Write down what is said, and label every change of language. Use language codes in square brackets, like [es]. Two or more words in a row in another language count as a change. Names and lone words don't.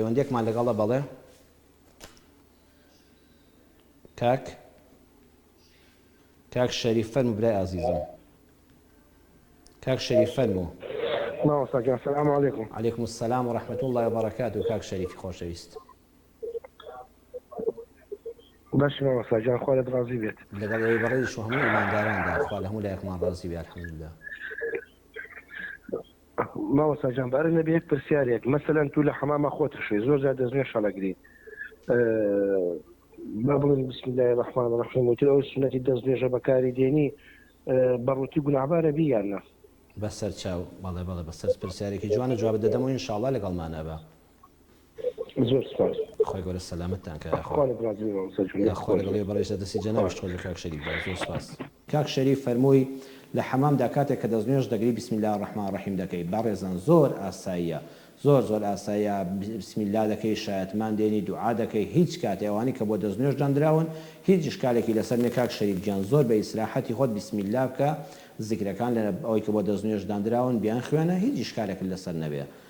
[ckb] پەیوەندێکمان لەگەڵە بەڵێ کاک شەریف فەرموو برای ئازیزم. کاک شەریف فەرموو. [ar] السلام عليكم. عليكم السلام ورحمة الله وبركاته. [ckb] كاك شريفي خۆشەویست. باش ماوەسا جان خوا لێت ڕازی بێت. لەگەڵ ئێوەی بەڕێزیش و هەموو ئیمانداراندا خوا لە هەموو لایەکمان ڕازی بێ الحەمدولله. ماوەسا جان بارە نەبێ یەک پرسیارێک مەسەلەن تو لە حەمامە خۆت شوێ زۆر زیاد دەستنوێ شەڵەگری. ما بڵێن [ar] بسم الله الرحمن الرحیم [ckb] وتر ئەو سنەتی دەستنوێژە بەکاری دێنی بەڕووتی گوناحبارە بی یان نە؟ بەسەر چاو بەڵێ بەسەر پرسیارێکی جوانە جواب دەدەم و ئینشاءڵڵا لەگەڵمانە بە. زۆر سپاس. خۆی گەورە سەلامەتتان کە خوا لێت ڕازی بێ ماوەسا جان. خوا لەگەڵ بەڕێزە دەستی جەنابش خۆی لە کاک شەریف زۆر سپاس. کاک شەریف فەرمووی لە حەمامدا کاتێک کە دەستنوێژ دەگری [ar] بسم الله الرحمن الرحیم [ckb] دەکەی بەڕێزان زۆر ئاساییە. زۆر ئاساییە [ar] بسم الله [ckb] دەکەی شایەتمان دێنی دوعا دەکەی هیچ کاتێ ئەوانی کە بۆ دەستنوێژ دانراون هیچ شکالێکی لەسەر نییە. کاک شەریف گیان زۆر بە ئیسراحەتی خۆت [ar] بسم الله [ckb] بکە زیکرەکان لە ئەوەی کە بۆ دەستنوێژ دانراون بیان خوێنە هیچ شکالێک لەسەر نەبێ.